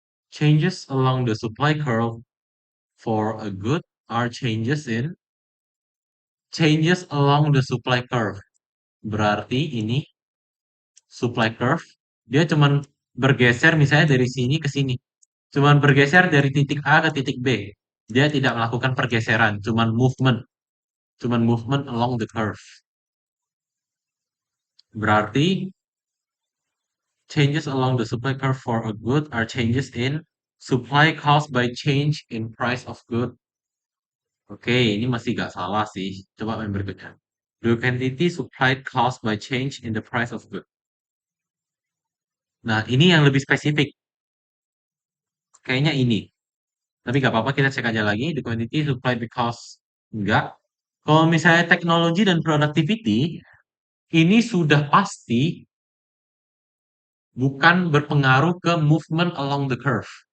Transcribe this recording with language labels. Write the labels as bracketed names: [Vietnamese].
[English] Changes along the supply curve for a good are changes along the supply curve. [Indonesian] Berarti ini supply curve dia cuman bergeser misalnya dari sini ke sini. Cuman bergeser dari titik A ke titik B. Dia tidak melakukan pergeseran, cuman movement. [English] Cuman movement along the curve. Berarti changes along the supply curve for a good are changes in supply caused by change in price of good. [Indonesian] Oke, ini masih gak salah sih. Coba yang berikutnya. [English] The quantity supplied caused by change in the price of good. [Indonesian] Nah, ini yang lebih spesifik. Kayaknya ini. Tapi gak apa-apa, kita cek aja lagi. [English] The quantity supplied because [Indonesian] enggak. Kalau misalnya teknologi dan productivity, ini sudah pasti bukan berpengaruh ke [English] movement along the curve.